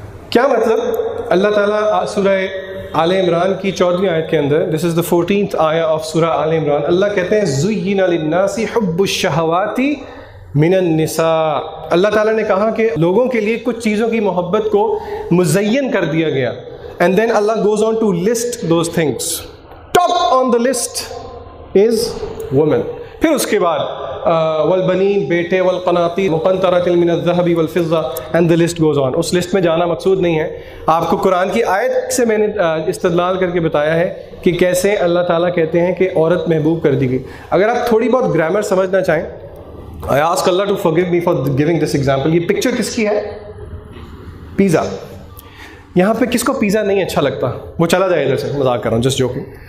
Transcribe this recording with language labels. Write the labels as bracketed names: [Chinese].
[Urdu] کیا مطلب؟ اللہ تعالیٰ سورہ آل عمران کی 14ویں آیت کے اندر، [English] this is the 14th آیا of سورہ آل عمران، [Urdu] اللہ کہتے ہیں [Arabic] زُيِّنَ لِلنَّاسِ حُبُّ الشَّهَوَاتِ مِنَ النِّسَاءِ. [Urdu] اللہ تعالیٰ نے کہا کہ لوگوں کے لیے کچھ چیزوں کی محبت کو مزین کر دیا گیا. [English] And then Allah goes on to list those things. Top on the list is women. [Urdu] پھر اس کے بعد والبنین، بیٹے، [Arabic] والقناطیر مقنطرۃ من الذهب والفضہ، [English] and the list goes on. [Urdu] اس list میں جانا مقصود نہیں ہے. آپ کو قرآن کی آیت سے میں نے استدلال کر کے بتایا ہے کہ کیسے اللہ تعالیٰ کہتے ہیں کہ عورت محبوب کر دی گئی. اگر آپ تھوڑی بہت گرامر سمجھنا چاہیں، [English] I ask Allah to forgive me for giving this example. [Urdu] یہ پکچر کس کی ہے؟ پیزا. یہاں پہ کس کو پیزا نہیں اچھا لگتا؟ وہ چلا جائے ادھر سے، مذاق کر رہا ہوں، جسٹ جوکنگ.